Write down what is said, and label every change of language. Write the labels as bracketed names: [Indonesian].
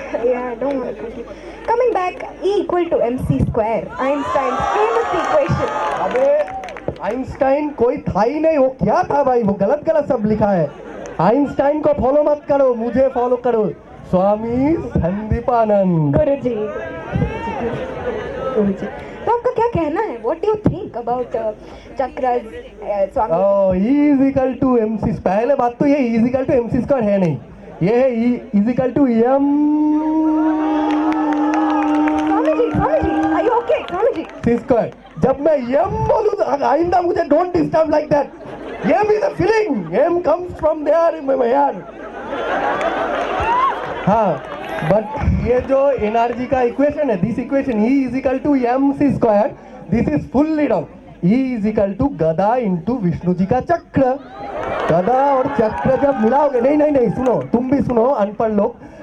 [English] Yeah, I don't want to continue. Coming back, E equal to mc square. Einstein's famous equation. [Hindi] अबे Einstein कोई था ही नहीं. वो क्या था भाई? वो गलत सब लिखा है. आइंस्टाइन को फॉलो मत करो, मुझे फॉलो करो. स्वामी संदीपानंद. गुरुजी. तो आपका क्या कहना है? [English] What do you think about chakras? [Hindi] Swami. [English] E is equal to mc. [Hindi] पहले बात तो ये E is equal to mc square है नहीं. ये है E is equal to m. [English] Swami ji, are you okay? [Hindi] Swami ji. [English] C square. [Hindi] जब मैं m बोलूँ आइंदा मुझे [English] don't disturb like that. M is a feeling. M comes from there in my heart. हाँ, but [Hindi] ये जो एनर्जी का इक्वेशन है, [English] This equation E is equal to mc square, this is fully wrong. [Hindi] E is equal to गदा into Vishnu ji का चक्र. गदा और चक्र जब मिलाओगे, नहीं सुनो, तुम भी सुनो अनपढ़ लोग.